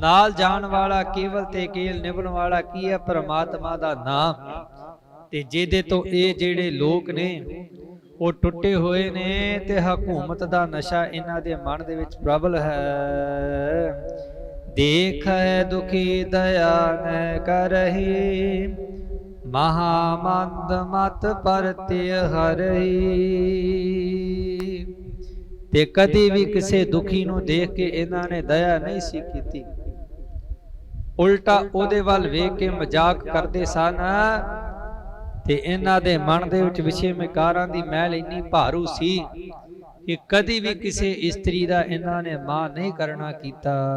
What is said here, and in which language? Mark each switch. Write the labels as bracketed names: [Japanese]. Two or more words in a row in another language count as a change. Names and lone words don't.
[Punjabi] ਨਾਲ ਜਾਣ ਵਾਲਾ ਕੇਵਲ ਤੇ ਕੇਵਲ ਨਿਭਣ ਵਾਲਾ ਕੀ ਹੈ? ਪਰਮਾਤਮਾ ਦਾ ਨਾਮ। ਤੇ ਜਿਹਦੇ ਤੋਂ ਇਹ ਜਿਹੜੇ ਲੋਕ ਨੇ ਉਹ ਟੁੱਟੇ ਹੋਏ ਨੇ ਤੇ ਹਕੂਮਤ ਦਾ ਨਸ਼ਾ ਇਹਨਾਂ ਦੇ ਮਨ ਦੇ ਵਿੱਚ ਪ੍ਰਬਲ ਹੈ। [Hindi] देखै दुखी दया न करही, महामंद मत परत्य हरही। [Punjabi] ਤੇ ਕਦੀ ਵੀ ਕਿਸੇ ਦੁਖੀ ਨੂੰ ਦੇਖ ਕੇ ਇਹਨਾਂ ਨੇ ਦਇਆ ਨਹੀਂ ਸੀ ਕੀਤੀ, ਉਲਟਾ ਉਹਦੇ ਵੱਲ ਵੇਖ ਕੇ ਮਜ਼ਾਕ ਕਰਦੇ ਸਨ। ਤੇ ਇਹਨਾਂ ਦੇ ਮਨ ਦੇ ਵਿੱਚ ਵਿਸ਼ੇ ਵਿਕਾਰਾਂ ਦੀ ਮੈਲ ਇੰਨੀ ਭਾਰੂ ਸੀ ਕਿ ਕਦੀ ਵੀ ਕਿਸੇ ਇਸਤਰੀ ਦਾ ਇਹਨਾਂ ਨੇ ਮਾਣ ਨਹੀਂ ਕਰਨਾ ਕੀਤਾ।